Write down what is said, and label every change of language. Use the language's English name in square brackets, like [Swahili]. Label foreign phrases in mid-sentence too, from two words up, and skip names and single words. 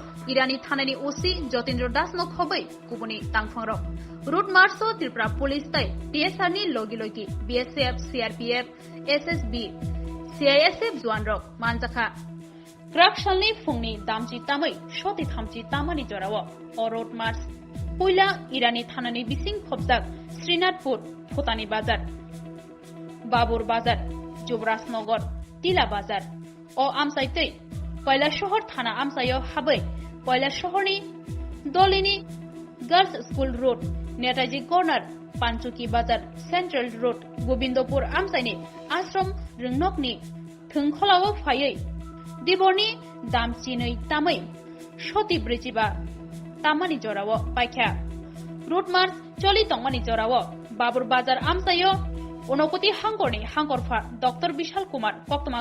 [Kok Borok] इरानी थानानि ओसी जतेन्द्र दास न खबै कुबुनि तांफांरक रुट मार्चो त्रिपुरा पुलिस तै टीएसआरनि लगी बीएसएफ सीआरपीएफ एसएसबी सीआईएसएफ जवानरक मानजाखा क्राक सालनि फुंनि दामजि तामै शति थामजि तामानि जराव अ रुट मार्च पयला इरानी थानानि बिसिं खबजाक श्रीनाथपुर फुटानी बाजार बाबुर बाजार जुबराजनगर तिला बाजार अ आमसायतै पयला शहर थाना आमसायाव हाबै पयला शहरनि दलिनी गर्ल्स स्कूल रोड नेताजी कर्नार पानचुकी बाजार सेंट्रल रोड गोविंदपुर आमसायनि आश्रम रोंनकनि थोंखलाव फायै दिबरनि दामचिनै तामै शति ब्रैजिबा तामानि जराव पाइख्या रुट मार्च चलि तंमानि जराव बाबुर बाजार आमसायो उनकुति हांकरनि हांकरफा डॉक्टर विशाल कुमार कक्तमा